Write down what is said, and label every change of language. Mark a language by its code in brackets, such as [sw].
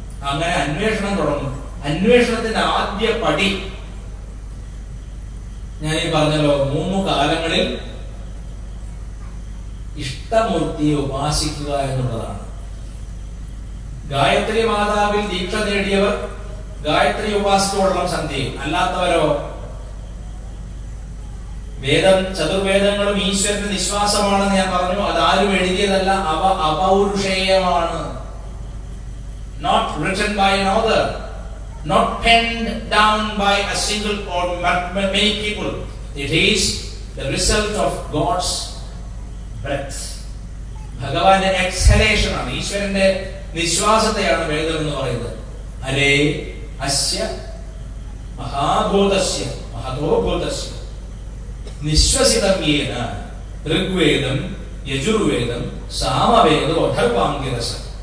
[ml] അങ്ങനെ അന്വേഷണം തുടങ്ങും. അന്വേഷണത്തിന്റെ ആദ്യ പടി ഞാൻ ഈ പറഞ്ഞല്ലോ, 3 കാലങ്ങളിൽ ഇഷ്ടമൂർത്തിയെ ഉപാസിക്കുക എന്നുള്ളതാണ്. ഗായത്രി മാതാവിൽ ദീക്ഷ നേടിയവർ ഗായത്രി ഉപാസിച്ചോളണം സന്ധ്യയിൽ. അല്ലാത്തവരോ ചതുർവേദങ്ങളും ഈശ്വരന്റെ നിശ്വാസമാണെന്ന് ഞാൻ പറഞ്ഞു. അതാരും എഴുതിയതല്ല, അവ അപൗരുഷേയമാണ്. [en] Not written by an author, not penned down by a single or many people. It is the result of God's breath. [ml] ഭഗവാന്റെ എക്സലേഷൻ ആണ്, ഈശ്വരന്റെ നിശ്വാസത്തെയാണ് വേദം എന്ന് പറയുന്നത്. [sa] അരേ അസ്യ മഹാഭൂതസ്യ മഹതോ ഭൂതസ്യ നിശ്വസിതം യേന ഋഗ്വേദം യജുർവേദം സാമവേദോ അഥർവാംഗിരസം.